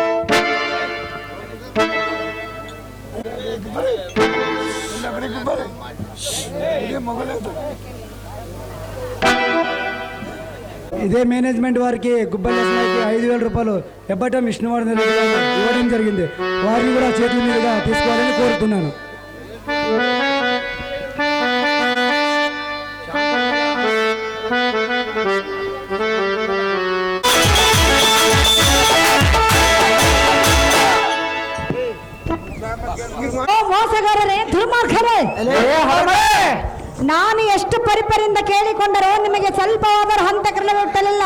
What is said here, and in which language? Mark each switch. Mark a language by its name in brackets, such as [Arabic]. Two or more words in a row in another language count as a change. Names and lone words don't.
[Telugu] ఇదే మేనేజ్మెంట్ వారికి గుబ్బలేసినకి 5,000 రూపాయలు ఎబ్బటం విష్ణువర్ధన్ రెడ్డి గారు ఇవ్వడం జరిగింది వారిని కూడా చేతుల మీదుగా తీసుకోవాలని కోరుతున్నాను [Kannada] ಮೋಸಗಾರರೇ ದುರ್ಮಾರ್ಗರೇ ನಾನು ಎಷ್ಟು ಪರಿಪರಿಂದ ಕೇಳಿಕೊಂಡರೂ ನಿಮಗೆ ಸ್ವಲ್ಪವಾದರೂ ಹಂತಕರಣ ಹುಟ್ಟಲಿಲ್ಲ